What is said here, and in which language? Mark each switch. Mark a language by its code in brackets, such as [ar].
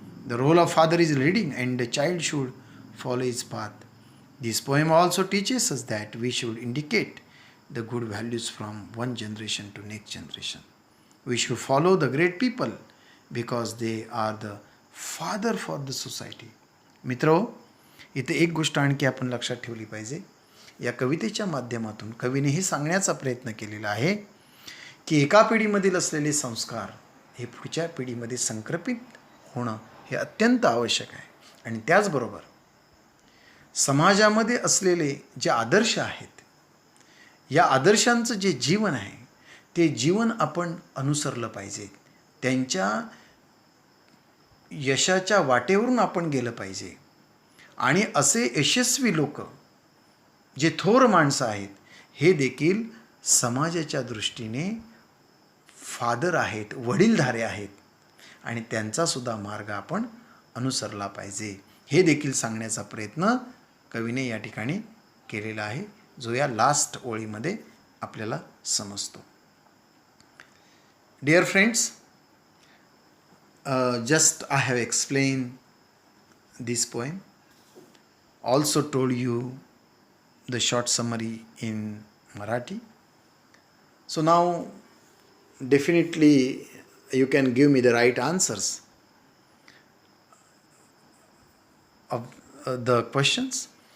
[en] The role of father is leading and the child should follow his path. This poem also teaches us that we should indicate the good values from one generation to next generation. We should follow the great people because they are the father for the society. [mr] मित्रो, इथे एक गोष्ट आणखी आपण लक्षात ठेवली पाहिजे. या कवितेच्या माध्यमातून कवीने हे सांगण्याचा प्रयत्न केलेला आहे की एका पिढीमधील असलेले संस्कार हे पुढच्या पिढीमध्ये संक्रमित होणं हे अत्यंत आवश्यक आहे. आणि त्याचबरोबर समाजामध्ये असलेले जे आदर्श आहेत, या आदर्शांचं जे जीवन आहे ते जीवन आपण अनुसरलं पाहिजे. त्यांच्या यशाच्या वाटेवरून आपण गेलं पाहिजे. आणि असे यशस्वी लोक, जे थोर माणसं आहेत, हे देखील समाजाच्या दृष्टीने फादर आहेत, वडीलधारे आहेत. आणि त्यांचासुद्धा मार्ग आपण अनुसरला पाहिजे. हे देखील सांगण्याचा प्रयत्न कवीने या ठिकाणी केलेला आहे, जो या लास्ट ओळीमध्ये आपल्याला समजतो. [en] Dear friends, just I have explained this poem, also told you the short summary in Marathi. So now definitely you can give me the right answers of the questions.